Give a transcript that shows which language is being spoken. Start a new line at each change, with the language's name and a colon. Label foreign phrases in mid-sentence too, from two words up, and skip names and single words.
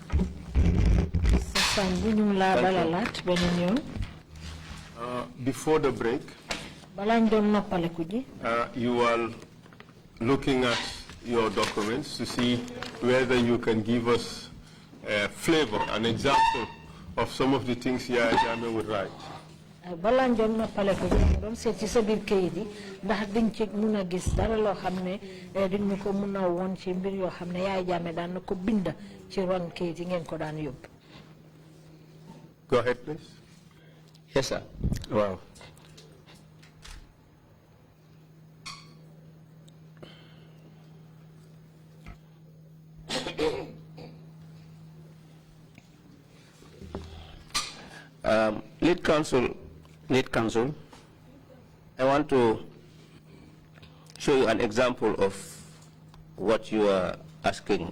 English: Before the break, you are looking at your documents to see whether you can give us a flavor, an example of some of the things Yaya Jammeh would write.
Wolof: Balanjom na pale ko don set ci sa bir kayiti ndax diñ ci mëna gis dara lo xamne diñ ñu ko mëna won ci mbir yo xamne Yaya Jammeh daan ko bind ci ron kayiti ngeen ko daan yob.
English: Go ahead, please. Yes, sir. Wow. Lead counsel, I want to show you an example of what you are asking.